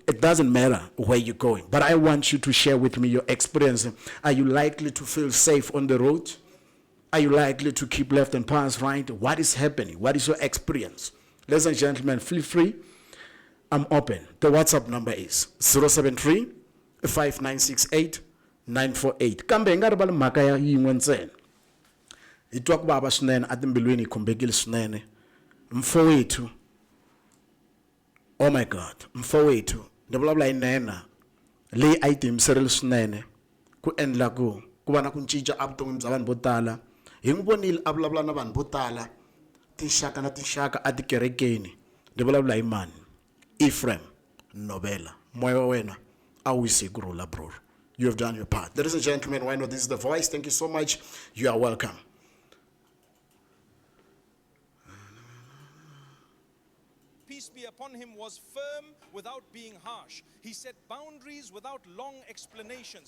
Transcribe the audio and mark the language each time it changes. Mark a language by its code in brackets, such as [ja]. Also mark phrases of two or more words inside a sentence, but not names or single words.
[en] It doesn't matter where you're going, but I want you to share with me your experience. Are you likely to feel safe on the road? Are you likely to keep left and pass right? What is happening? What is your experience? Ladies and gentlemen, feel free. I'm open. The WhatsApp number is 073-5968-948. [ts] Kambe ngaribala mhaka ya yin'we ntsena. Hi twa ku vava swinene atimbilwini hi khumbekile swinene. Mfowethu. [en] Oh my God. [ts] Mfowethu. Ni vulavula hi nena leyi a yi tiyimiserile swinene ku endla ku va na ku cinca evuton'wini bya vanhu vo tala. Hi n'wi vonile a vulavula na vanhu vo tala tinxaka na tinxaka a tikerekeni. Ni vulavula hi mani? Ephraim Nobela. Moya wa wena a wisi kurula, bro. [en] You have done your part. Ladies and gentlemen, why not? This is The Voice. Thank you so much. You are welcome. Peace be upon him, was firm without being harsh. He set boundaries without long explanations.